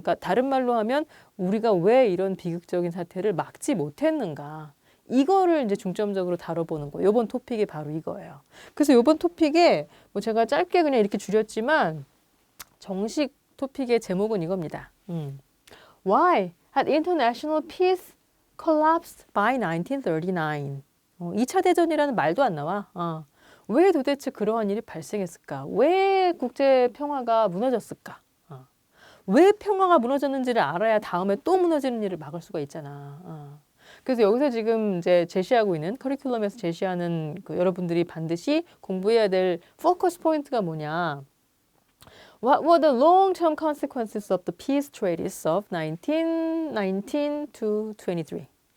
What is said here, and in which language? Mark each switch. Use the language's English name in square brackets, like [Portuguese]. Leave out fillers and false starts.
[Korean] 그러니까 다른 말로 하면 우리가 왜 이런 비극적인 사태를 막지 못했는가. 이거를 이제 중점적으로 다뤄보는 거예요. 이번 토픽이 바로 이거예요. 그래서 이번 토픽에 뭐 제가 짧게 그냥 이렇게 줄였지만 정식 토픽의 제목은 이겁니다. [English] Why had international peace collapsed by 1939? [Korean] 2차 대전이라는 말도 안 나와. 왜 도대체 그러한 일이 발생했을까? 왜 국제 평화가 무너졌을까? 왜 평화가 무너졌는지를 알아야 다음에 또 무너지는 일을 막을 수가 있잖아. 그래서 여기서 지금 이제 제시하고 있는 커리큘럼에서 제시하는 그 여러분들이 반드시 공부해야 될 포커스 포인트가 뭐냐? [English] What were the long-term consequences of the peace treaties of 1919 to 23?